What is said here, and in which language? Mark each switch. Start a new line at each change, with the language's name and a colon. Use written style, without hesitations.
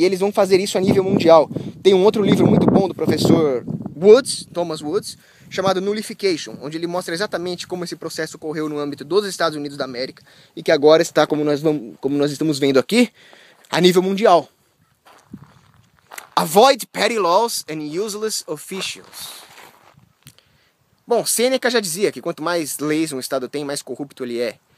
Portuguese: E eles vão fazer isso a nível mundial. Tem um outro livro muito bom do professor Woods, Thomas Woods, chamado Nullification, onde ele mostra exatamente como esse processo ocorreu no âmbito dos Estados Unidos da América e que agora está, como nós estamos vendo aqui, a nível mundial.
English: Avoid petty laws and useless officials.
Portuguese: Bom, Sêneca já dizia que quanto mais leis um Estado tem, mais corrupto ele é.